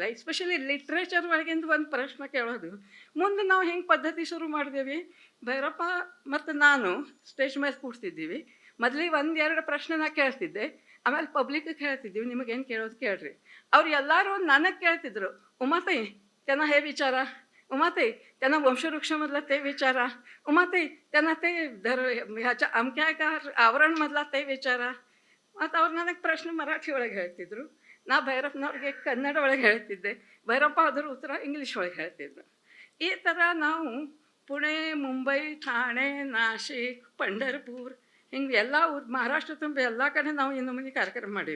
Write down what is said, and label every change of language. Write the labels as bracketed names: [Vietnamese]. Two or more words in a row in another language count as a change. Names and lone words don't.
[Kannada] ಎಸ್ಪೆಷಲಿ ಲಿಟ್ರೇಚರ್ ಒಳಗಿಂದ ಒಂದು ಪ್ರಶ್ನೆ ಕೇಳೋದು. ಮುಂದೆ ನಾವು ಹೆಂಗೆ ಪದ್ಧತಿ ಶುರು ಮಾಡಿದೇವಿ, ಭೈರಪ್ಪ ಮತ್ತು ನಾನು ಸ್ಟೇಜ್ ಮೇಲೆ ಕೂಡ್ತಿದ್ದೀವಿ. ಮೊದಲಿಗೆ 1-2 ಪ್ರಶ್ನೆ ನಾ ಕೇಳ್ತಿದ್ದೆ, ಆಮೇಲೆ ಪಬ್ಲಿಕ್ಗೆ ಹೇಳ್ತಿದ್ದೀವಿ, ನಿಮಗೇನು ಕೇಳೋದು ಕೇಳ್ರಿ. ಅವ್ರು ಎಲ್ಲರೂ ನನಗೆ ಕೇಳ್ತಿದ್ರು, [Marathi] उमाताई त्यांना हे विचारा, उमाताई त्यांना वंशवृक्षमधला ते विचारा, उमाताई त्यांना ते ह्याच्या अमक्या एका आवरणमधला ते विचारा. [Kannada] ಮತ್ತು ಅವ್ರು ನನಗೆ ಪ್ರಶ್ನೆ ಮರಾಠಿ ಒಳಗೆ ಹೇಳ್ತಿದ್ರು, ನಾ ಭೈರಪ್ಪನವ್ರಿಗೆ ಕನ್ನಡ ಒಳಗೆ ಹೇಳ್ತಿದ್ದೆ, ಭೈರಪ್ಪ ಅದ್ರ ಉತ್ತರ ಇಂಗ್ಲೀಷ್ ಒಳಗೆ ಹೇಳ್ತಿದ್ರು. ಈ ಥರ ನಾವು ಪುಣೆ, ಮುಂಬೈ, ಠಾಣೆ, ನಾಶಿಕ್, ಪಂಢರ್ಪುರ್ ಹಿಂಗೆ ಎಲ್ಲ ಮಹಾರಾಷ್ಟ್ರ ತುಂಬ ಎಲ್ಲ ಕಡೆ ನಾವು ಇನ್ನು ಮುಂದೆ ಕಾರ್ಯಕ್ರಮ ಮಾಡೀವಿ.